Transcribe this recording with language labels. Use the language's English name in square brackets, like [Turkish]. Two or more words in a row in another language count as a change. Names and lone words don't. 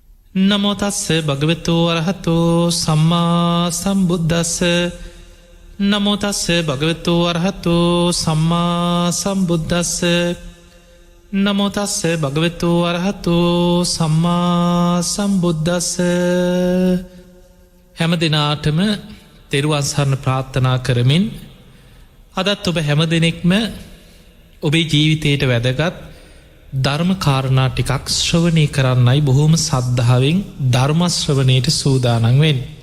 [Pali] නමෝ තස්ස භගවතු අරහතෝ සම්මා සම්බුද්දස්ස නමෝ තස්ස භගවතු අරහතෝ සම්මා සම්බුද්දස්ස නමෝ තස්ස භගවතු අරහතෝ සම්මා සම්බුද්දස්ස. [Sinhala] හැම දිනාටම තෙරුවන් සරණ ප්‍රාර්ථනා කරමින් අදත් ඔබ හැම දෙනෙක්ම ඔබේ ජීවිතයට වැදගත් ධර්ම කාරණා ටිකක් ශ්‍රවණය කරන්නයි බොහෝම සද්ධාවෙන් ධර්ම ශ්‍රවණයට සූදානම් වෙන්නේ.